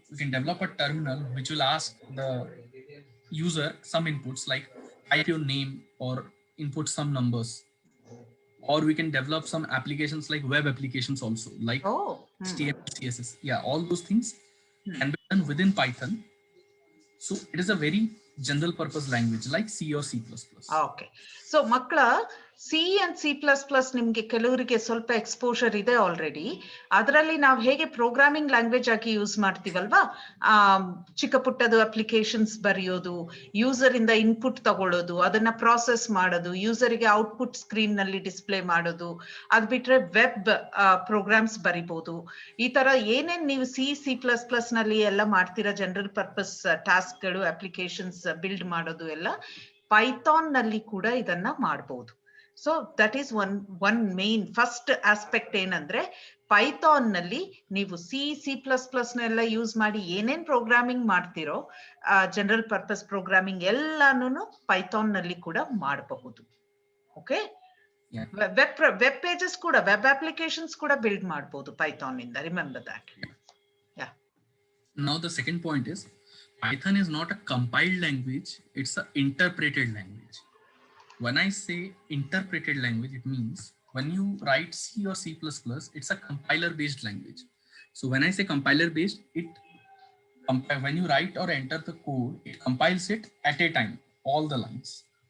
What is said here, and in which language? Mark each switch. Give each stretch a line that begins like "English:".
English: We can develop a terminal which will ask the user some inputs like type your name or input some numbers. Or we can develop some applications like web applications also, like HTML, CSS. Yeah, all those things can be done within Python. So it is a very general purpose language like C or C++.
Kannada: Okay, so ಮಕ್ಕಳ C and C++ ನಿಮ್ಗೆ ಕೆಲವರಿಗೆ ಸ್ವಲ್ಪ exposure ಇದೆ already. ಅದರಲ್ಲಿ ನಾವು ಹೇಗೆ programming language ಆಗಿ use ಮಾಡ್ತೀವಲ್ವಾ, ಚಿಕ್ಕ ಪುಟ್ಟದು ಅಪ್ಲಿಕೇಶನ್ಸ್ ಬರೆಯೋದು, ಯೂಸರ್ ಇಂದ ಇನ್ಪುಟ್ ತಗೊಳ್ಳೋದು, ಅದನ್ನ ಪ್ರಾಸೆಸ್ ಮಾಡೋದು, ಯೂಸರ್ಗೆ ಔಟ್ಪುಟ್ ಸ್ಕ್ರೀನ್ ನಲ್ಲಿ ಡಿಸ್ಪ್ಲೇ ಮಾಡೋದು, ಅದ್ ಬಿಟ್ರೆ ವೆಬ್ ಪ್ರೋಗ್ರಾಮ್ಸ್ ಬರಿಬಹುದು. ಈ ತರ ಏನೇನ್ ನೀವು C++ ನಲ್ಲಿ ಎಲ್ಲ ಮಾಡ್ತೀರಾ, ಜನರಲ್ ಪರ್ಪಸ್ ಟಾಸ್ಕ್ಗಳು, ಅಪ್ಲಿಕೇಶನ್ಸ್ ಬಿಲ್ಡ್ ಮಾಡೋದು ಎಲ್ಲ ಪೈಥಾನ್ ನಲ್ಲಿ ಕೂಡ ಇದನ್ನ ಮಾಡಬಹುದು.
English: So that is one main first aspect.
Kannada: ಏನಂದ್ರೆ ಪೈಥಾನ್ ನಲ್ಲಿ ನೀವು C++ ನೆಲ್ಲ ಯೂಸ್ ಮಾಡಿ ಏನೇನ್ ಪ್ರೋಗ್ರಾಮಿಂಗ್ ಮಾಡ್ತಿರೋ, ಜನರಲ್ ಪರ್ಪಸ್ ಪ್ರೋಗ್ರಾಮಿಂಗ್ ಎಲ್ಲಾನು ಪೈಥಾನ್ ನಲ್ಲಿ ಕೂಡ ಮಾಡಬಹುದು. ಓಕೆ, ವೆಬ್ ಪೇಜಸ್ ಕೂಡ, ವೆಬ್ ಅಪ್ಲಿಕೇಶನ್ಸ್ ಕೂಡ ಬಿಲ್ಡ್ ಮಾಡಬಹುದು ಪೈಥಾನ್ ಇಂದ.
English: Remember that. Yeah. Now the second point is Python is not a compiled language, it's an interpreted language. When I say interpreted language, it means when you write C or C++, it's a compiler based language. So when I say compiler based, when you write or enter the code, it compiles it at a time, all the lines.